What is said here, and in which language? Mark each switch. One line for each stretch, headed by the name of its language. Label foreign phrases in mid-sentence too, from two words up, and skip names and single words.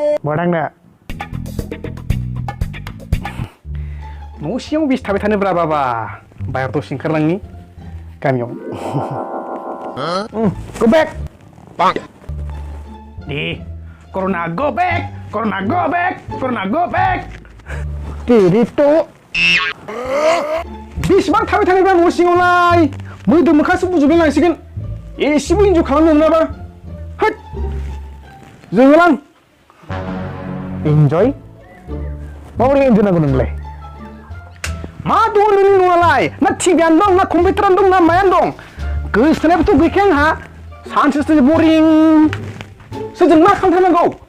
Bodo: बड़ांना न' सिङाव बेसे थाबाय थानोब्रा बाबा बाहेराव दसे ओंखारलांनि गामियाव
English: go back
Bodo: दे
English: corona go back corona go back corona go back
Bodo: टिरिट' बेसेबां थाबाय थानोब्रा न' सिङावलाय मोदोम मोखांसो बुजोबलाय लांसिगोन एसेबो इन्जय खालामनो मोनाबा होद जोंलां इन्जय माबोरै इन्जय नांगौ नोंलाय मा दं नोंनि न'आलाय ना टिभियानो दं ना कम्पिउटारानो दं ना मायानो दं गोसोथोनायबोथ' गैखाया आंहा सानसे सानसे बरिं सोरजों मा खालामथारनांगौ